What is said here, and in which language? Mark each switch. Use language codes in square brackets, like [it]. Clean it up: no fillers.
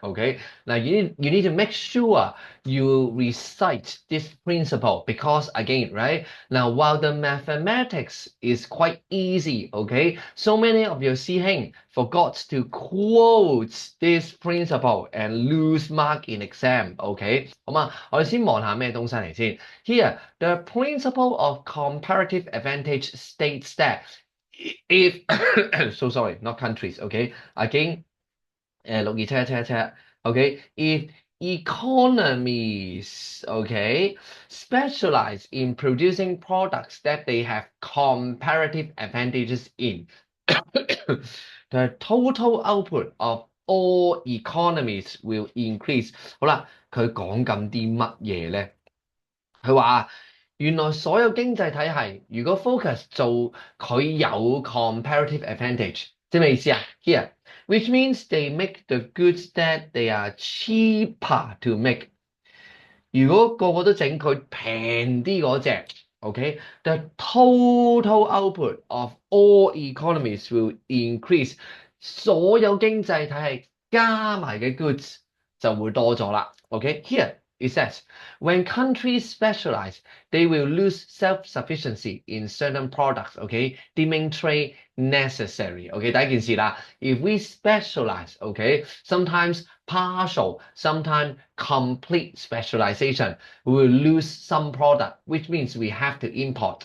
[en] Okay, now you need to make sure you recite this principle because again, right? Now, while the mathematics is quite easy, okay, so many of your 師兄 forgot to quote this principle and lose mark in exam. [yue] OK，好嘛，我哋先望下咩東西嚟先。 [en] Here, the principle of comparative advantage states that if so sorry, not countries. OK, again, 62777. OK, if economies, okay, specialize in producing products that they have comparative advantages in. The total output of all economies will increase。 [yue] 好啦，佢講緊啲乜嘢咧？佢話原來所有經濟體系如果 focus 做佢有 comparative advantage，即係咩意思啊？ [en] Here，which means they make the goods that they are cheaper to make。 [yue] 如果個個都整佢平啲嗰隻，OK， [en] the total output of all economies will increase。 [yue] 所有經濟體系加埋嘅 goods 就會多咗啦。 [en] OK，here it says when countries specialize, they will lose self-sufficiency in certain products. OK，deeming trade necessary. OK， [yue] 第一件事啦， [en] if we specialize, OK，sometimes partial, sometimes complete specialization, we will lose some product, which means we have to import.